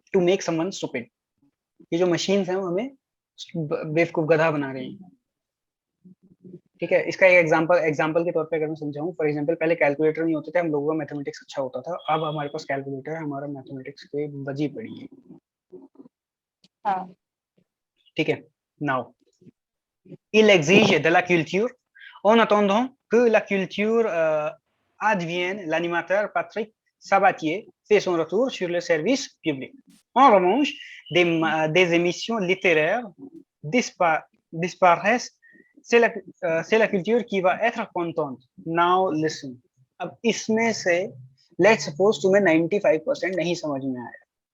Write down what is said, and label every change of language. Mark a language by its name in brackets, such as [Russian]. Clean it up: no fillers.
[English] to make someone stupid, [Hindi] ये जो machines हैं वो हमें बेवकूफ गधा बना रही हैं। ठीक है, इसका एक एग्जांपल के तौर पे अगर मैं समझाऊं, फॉर एग्जांपल पहले कैलकुलेटर नहीं होते थे, हम लोगों का मैथमेटिक्स अच्छा होता था, अब हमारे पास कैलकुलेटर है, हमारा मैथमेटिक्स पे बजी पड़ी है। हाँ। ठीक है, [French] नाउ il exige de la culture en attendant que la culture advienne l'animateur Patrick Sabatier fait son retour sur le service public. En revanche, des émissions littéraires disparaissent. C'est la culture qui va être contente. [English] Now listen. [Hindi] अब इसमें से let's suppose तुम्हें 95% नहीं समझ में आया,